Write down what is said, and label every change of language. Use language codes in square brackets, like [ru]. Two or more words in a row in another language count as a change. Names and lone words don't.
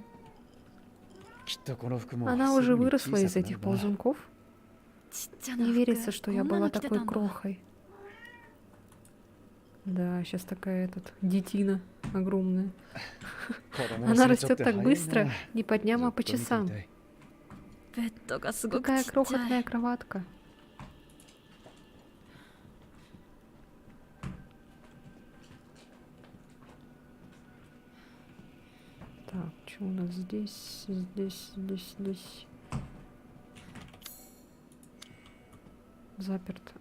[ja] きっとこの服も [ru] Она [ja] す [ru] уже [ja] ぐに [ru] выросла [ja] 小 [ru] из [ja] さくな [ru] этих [ja] るな [ru] ползунков. [ja] ちっちゃな [ru] Не [ja] 服 [ru] верится, что я [ja] こんな [ru] была [ja] の着てた [ru] такой [ja] んだ [ru] крохой. Да, сейчас такая детина огромная. [ja] 子供の [ru] Она [ja] 成長っ [ru] растет [ja] て [ru] так [ja] 早いな [ru] быстро, не по [ja] ず [ru] дням, [ja] っ [ru] а [ja] と [ru] по [ja] 見てい [ru] часам. [ja] たいベッドがすごくち [ru] Какая [ja] っちゃ [ru] крохотная [ja] い [ru] кроватка. Что у нас здесь, здесь? Заперт.